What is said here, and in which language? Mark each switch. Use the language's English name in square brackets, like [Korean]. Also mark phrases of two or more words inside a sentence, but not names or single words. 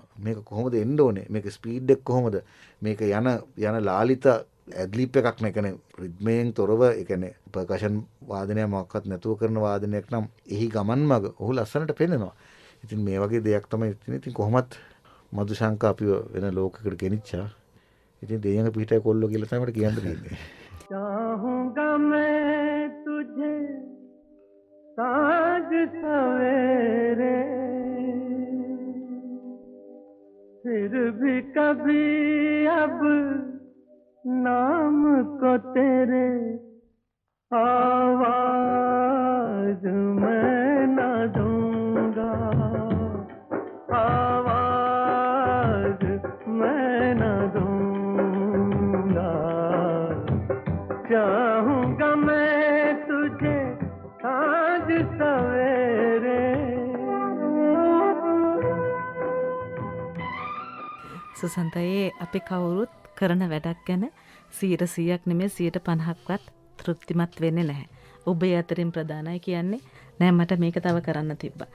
[Sinhala] මේක කොහොමද එන්න ඕනේ? මේක ස්පීඩ් එක කොහොමද? මේක යන ලාලිත ඇඩ්ලිප් එකක් නේ. කියන්නේ රිද්මයෙන් තොරව ඒ කියන්නේ පර්කෂන් වාදනය මොකක්වත් නැතුව කරන වාදනයක් නම් එහි ගමන් මග ඔහු ලස්සනට පෙන්වනවා. ඉතින් මේ වගේ දෙයක් තමයි ඉතින් කොහොමත් මధుශංක අපිව වෙන ලෝකයකට ගෙනිච්චා. ඉතින් දෙයයන් පිටේ කොල්ලෝ කියලා තමයි මට කියන්න තියෙන්නේ. [Hindi] चाहूंगा मैं तुझे साँझ सवेरे, फिर भी कभी अब नाम को तेरे आवाज मैं ना दूंगा, आवाज मैं ना दूंगा, चाहूंगा मैं तुझे साँझ सवेरे. [Sinhala] සුසන්තයේ අපි කවුරුත් කරන වැඩක් ගැන 100%ක් නෙමෙයි 50%ක්වත් තෘප්තිමත් වෙන්නේ නැහැ. ඔබේ අතරින් ප්‍රධානයි කියන්නේ නෑ මට මේක තව කරන්න තිබ්බා.